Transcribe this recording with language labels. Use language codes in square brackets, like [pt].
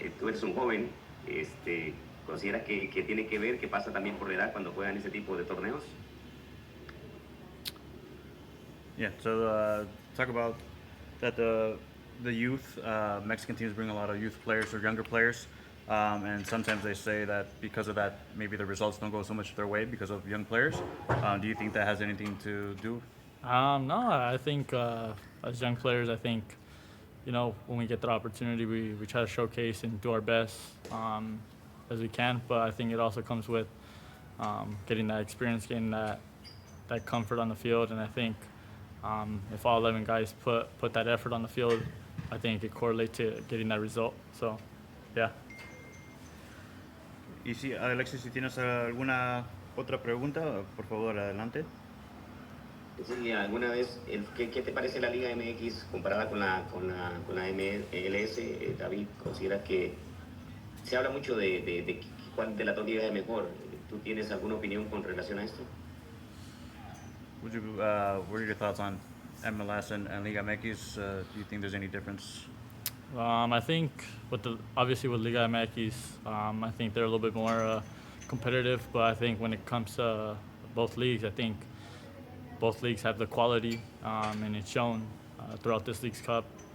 [es] Tú eres un joven, ¿consideras que tiene que ver, que pasa también por la edad cuando juegan ese tipo de torneos? [en] Yeah, so talk about that the youth, Mexican teams bring a lot of youth players or younger players, and sometimes they say that because of that, maybe the results don't go so much their way because of young players. Do you think that has anything to do? No, I think as young players, I think, when we get the opportunity, we try to showcase and do our best as we can. But I think it also comes with getting that experience, getting that comfort on the field, and I think if all 11 guys put that effort on the field, I think it correlates to getting that result. So, yeah. [es] Y si, Alexis, si tienes alguna otra pregunta, por favor, adelante. Sí, alguna vez, ¿qué te parece la Liga MX comparada con la MLS? David, ¿consideras que se habla mucho de cuál de las dos ligas es mejor? ¿Tú tienes alguna opinión con relación a esto? [en] What are your thoughts on MLS and Liga MX? Do you think there's any difference? I think obviously with Liga MX, I think they're a little bit more competitive. But I think when it comes to both leagues, I think both leagues have the quality, and it's shown throughout this Leagues Cup.